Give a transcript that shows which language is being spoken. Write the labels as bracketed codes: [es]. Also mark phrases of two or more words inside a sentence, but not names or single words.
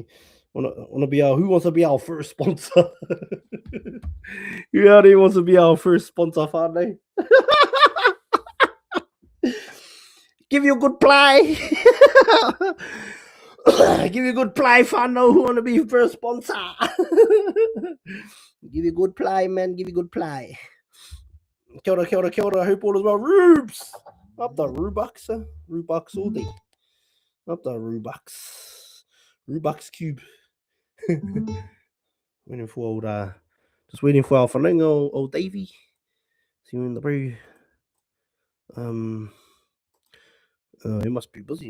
[en] Who wants to be our first sponsor? Who out here wants to be our first sponsor, Friday? Give you a good play. Give you a good play, Fano. Who want to be first sponsor? Give you a good play, man. Give you a good play. [mi] Kia ora. [en] I hope all is well. Rubes. Up the Rubux. Rubux all day. Not the Rubux. Rubux Cube. Waiting for old just waiting for our Falingo, old Davey. See you in the brew. He must be busy.